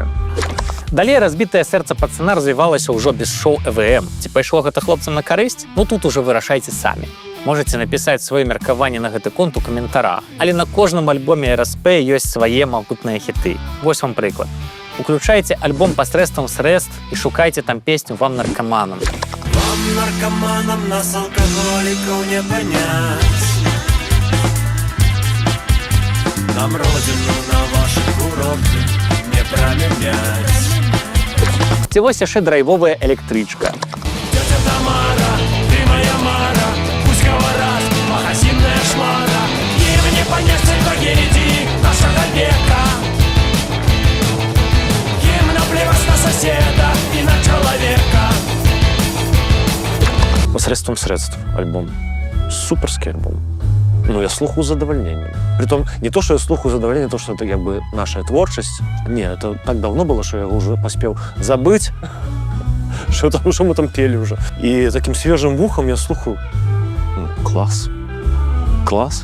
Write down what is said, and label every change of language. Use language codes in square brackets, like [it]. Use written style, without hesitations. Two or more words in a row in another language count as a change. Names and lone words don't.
[be] Далей разбітае сэрца пацана развівалася ўжо без шоу ЭВМ. Ці пайшло гэта хлопцам на карысць? Ну тут ужо вырашайце самі. Можаце напісаць сваё меркаванне на гэты конт у каментарах. Але на кожным альбоме РСП ёсць свае магутныя хіты. Вось вам прыклад. Уключайце альбом пасрэдствам срэдств і шукайце там песню «Вам наркаманам». [ru] Вам, наркоманам, нас, алкоголиков, не понять. Нам родину на ваши курорты не променять. [be] Ці вось яшчэ драйвовая электрычка. [ru] Тетя Тамара, ты моя Мара, пусть говорят, магазинная шмара. Им не понять трагедии нашего века. Им наплевать на соседа и на человека. Посредством средств альбом. Суперский альбом. Ну, я слухаю задовольнением. Притом, не то, что я слухаю задовольнение, то, что это как бы наша творчесть. Не, это так давно было, что я уже поспел забыть, что мы там пели уже. И таким свежим ухом я слухаю. Класс. Класс.